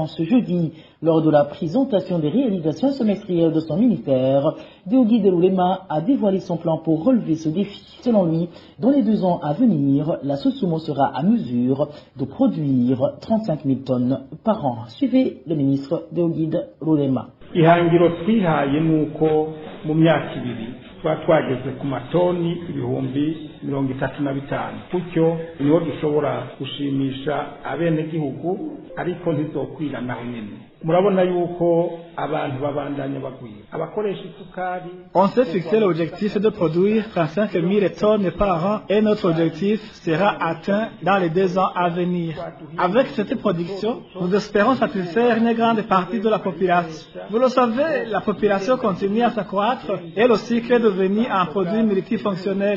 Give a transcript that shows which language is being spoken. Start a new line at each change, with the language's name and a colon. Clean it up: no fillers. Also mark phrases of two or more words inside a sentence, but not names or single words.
French: Ce jeudi, lors de la présentation des réalisations semestrielles de son ministère, Deogui Deloulema a dévoilé son plan pour relever ce défi. Selon lui, dans les 2 ans à venir, la Sosumo sera à mesure de produire 35 000 tonnes par an. Suivez le ministre Deogui Deloulema.
Rundi: ihangiro twihaye nuko mu myaka 2 twageze ku matoni 35,000 kutyo niho dushobora gushimisha abene gihugu ariko ntizokwira naho nyene murabona yuko abantu babandanya bagwira abakoresha isukari.
French: On s'est fixé l'objectif de produire 35 000 tonnes par an et notre objectif sera atteint dans les 2 ans à venir. Avec cette production, nous espérons satisfaire une grande partie de la population. Vous le savez, la population continue à s'accroître et le sucre est devenu un produit multifonctionnel.